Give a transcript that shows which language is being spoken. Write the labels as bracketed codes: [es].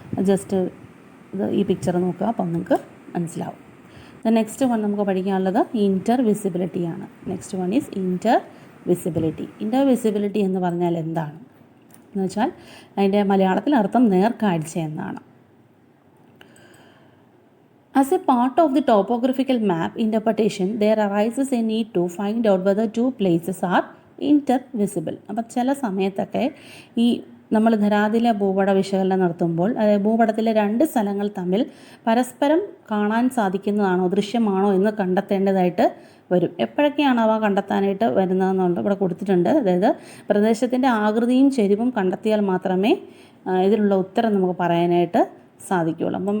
[ml] Just ഈ picture നോക്കുക, അപ്പം നിങ്ങൾക്ക് മനസ്സിലാവും. നെക്സ്റ്റ് വൺ നമുക്ക് പഠിക്കാനുള്ളത് ഇൻ്റർ വിസിബിലിറ്റിയാണ്. [en] Next one is inter visibility. [ml] Inter visibility എന്ന് പറഞ്ഞാൽ എന്താണ് എന്ന് വെച്ചാൽ അതിൻ്റെ മലയാളത്തിൽ അർത്ഥം നേർക്കാഴ്ച എന്നാണ്. [en] As a part of the topographical map interpretation, there arises a need to find out whether two places are intervisible. [ml] അപ്പം ചില സമയത്തൊക്കെ ഈ നമ്മൾ ധരാതിലെ ഭൂപട വിശകലനം നടത്തുമ്പോൾ ഭൂപടത്തിലെ രണ്ട് സ്ഥലങ്ങൾ തമ്മിൽ പരസ്പരം കാണാൻ സാധിക്കുന്നതാണോ, ദൃശ്യമാണോ എന്ന് കണ്ടെത്തേണ്ടതായിട്ട് വരും. എപ്പോഴൊക്കെയാണ് അവ കണ്ടെത്താനായിട്ട് വരുന്നതെന്നുണ്ട് ഇവിടെ കൊടുത്തിട്ടുണ്ട്. അതായത് പ്രദേശത്തിൻ്റെ ആകൃതിയും ചെരിവും കണ്ടെത്തിയാൽ മാത്രമേ ഇതിനുള്ള ഉത്തരം നമുക്ക് പറയാനായിട്ട് സാധിക്കുകയുള്ളൂ.